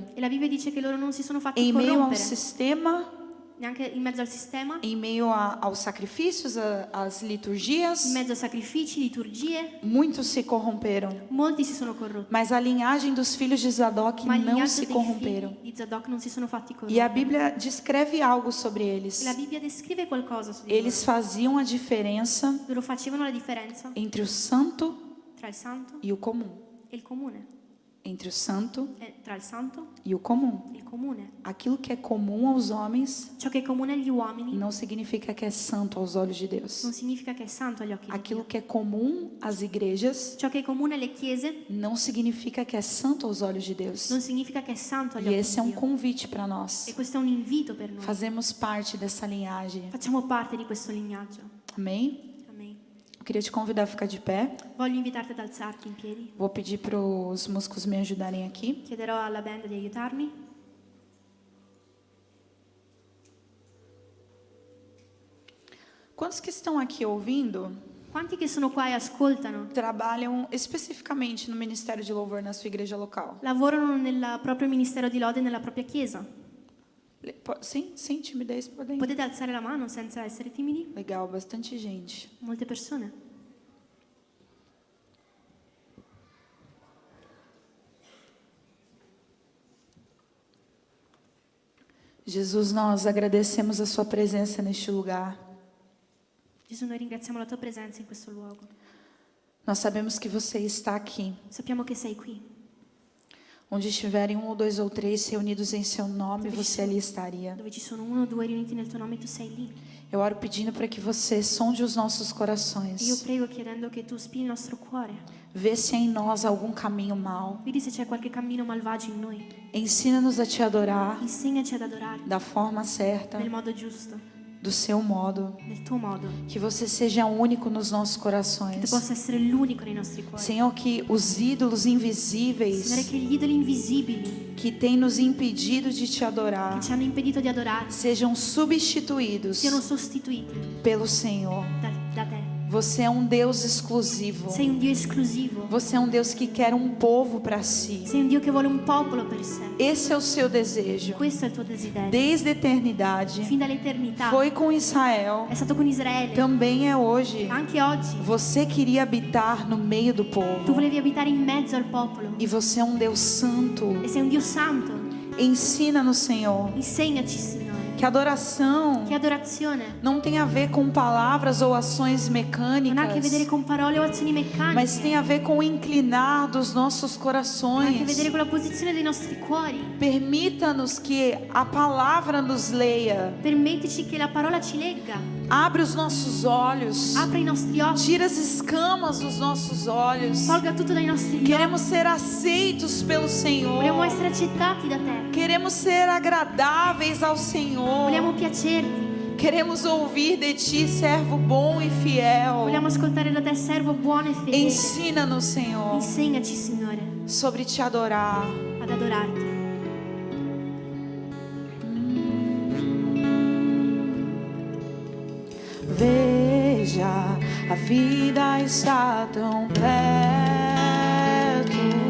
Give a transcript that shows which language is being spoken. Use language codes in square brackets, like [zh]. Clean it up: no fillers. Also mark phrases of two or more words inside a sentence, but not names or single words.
[it] E la Bibbia dice che loro non si sono fatti [pt] em meio ao [it] corrompere, [pt] sistema, [it] neanche in mezzo al sistema, [pt] em meio aos sacrifícios, às liturgias. [it] in mezzo a sacrifici, liturgie. [pt] Muitos se corromperam, [it] Molti si sono corrotti, [pt] mas a linhagem dos filhos de Zadok [it] ma il [pt] não [it] lignaggio [pt] se [it] dei [pt] corromperam. [it] figli di Zadok non si sono fatti [pt] E a [it] corrompere. [pt] Bíblia descreve algo sobre [it] E [pt] eles. [it] la Bibbia descrive qualcosa su di [pt] Eles faziam a diferença [it] loro. Loro facevano la differenza [pt] entre o santo [it] tra il santo [pt] e o comum. [it] e il comune, [pt] Entre o santo [it] tra il santo [pt] e o comum. [it] e il comune. [pt] Aquilo que é comum aos homens [it] Ciò che è comune agli uomini [pt] não significa que é santo aos olhos de Deus. [it] non significa che è santo agli occhi di [pt] Aquilo [it] Dio. [pt] que é comum às igrejas [it] Ciò che è comune alle chiese [pt] não significa que é santo aos olhos de Deus. [it] non significa che è santo agli [pt] E [it] occhi [pt] esse é [it] di [pt] um [it] Dio. [pt] convite para nós. [it] E questo è un invito per noi. [pt] Fazemos parte dessa linhagem. [it] Facciamo parte di questo lignaggio. [pt] Amém? [it] Amen. [pt] queria te convidar a ficar de pé. [it] Voglio invitarti ad alzarti in piedi. [pt] Vou pedir para os músicos me ajudarem aqui. [it] Chiederò alla band di aiutarmi. [pt] Quantos que estão aqui ouvindo [it] Quanti che sono qua e ascoltano [pt] trabalham especificamente no Ministério de Louvor na sua igreja local? [it] lavorano nel proprio ministero di lode nella propria chiesa? [pt] Sim, sem timidez, podem. [it] Potete alzare la mano senza essere timidi? [pt] Legal, bastante gente. [it] Molte persone. [pt] Jesus, nós agradecemos a sua presença neste lugar. [it] Gesù, noi ringraziamo la tua presenza in questo luogo. [pt] Nós sabemos que você está aqui. [it] Sappiamo che sei qui. [pt] Onde estiverem 1 ou 2 ou 3 reunidos em seu nome, você ali estaria. [it] Dove ci sono 1 o 2 riuniti nel tuo nome, tu sei lì. [pt] Eu oro pedindo para que você sonde os nossos [it] Io [pt] corações. [it] prego chiedendo che tu spini il nostro cuore. [pt] Vê se há em nós algum caminho mau. [it] Vedi se c'è qualche cammino malvagio in noi. [pt] Ensina-nos a te adorar [it] Insegnaci ad adorarti [pt] da forma certa, [it] nel modo giusto, [pt] do seu modo. [it] nel tuo modo. [pt] Que você seja único nos nossos [it] Che tu [pt] corações. [it] possa essere l'unico nei nostri cuori. [pt] Senhor, que os ídolos [it] Signore, [pt] invisíveis [it] che gli idoli invisibili [pt] que têm nos impedido de te [it] che [pt] adorar [it] ci hanno impedito di adorarti [pt] sejam substituídos [it] siano sostituiti [pt] pelo Senhor. [it] da te. [pt] Você é um Deus exclusivo. [it] Sei un Dio esclusivo. [pt] Você é um Deus que quer um povo para si. [it] Sei un Dio che vuole un popolo per sé. [pt] Esse é o seu desejo. [it] Questo è il tuo desiderio. [pt] Desde a eternidade. [it] Fin dall'eternità. [pt] Foi com Israel. [it] È stato con Israele. [pt] Também é hoje. [it] Anche oggi. [pt] Você queria habitar no meio do [it] Tu [pt] povo. [it] volevi abitare in mezzo al popolo. [pt] E você é um Deus santo. [it] E sei un Dio santo. [pt] Ensina-nos, Senhor, [it] Insegnaci, Signore. [pt] que adoração [it] Che adorazione [pt] não tem a ver com palavras ou ações [it] non ha a che vedere [pt] mecânicas, [it] con parole o azioni meccaniche. [pt] mas tem a ver com o inclinar dos nossos [it] Ha a che [pt] corações. [it] vedere con la posizione dei nostri cuori. [pt] Permita-nos que a palavra nos leia. [it] Permettici che la parola ci legga. [pt] Abre os nossos olhos. [it] Apra i nostri occhi. [pt] Tira as escamas dos nossos olhos. [it] Tolga tutto dai nostri occhi. [pt] Queremos ser aceitos pelo Senhor. [it] Vogliamo essere accettati da te. [pt] Queremos ser agradáveis ao Senhor. [it] Vogliamo piacerti. [pt] Queremos ouvir de ti, servo bom e fiel. [it] Vogliamo ascoltare da te, servo buono e fedele. [pt] Ensina-nos, Senhor, [it] Insegnaci, Signore, [pt] sobre te adorar. [it] ad adorarti. [pt] Veja, a vida está tão perto.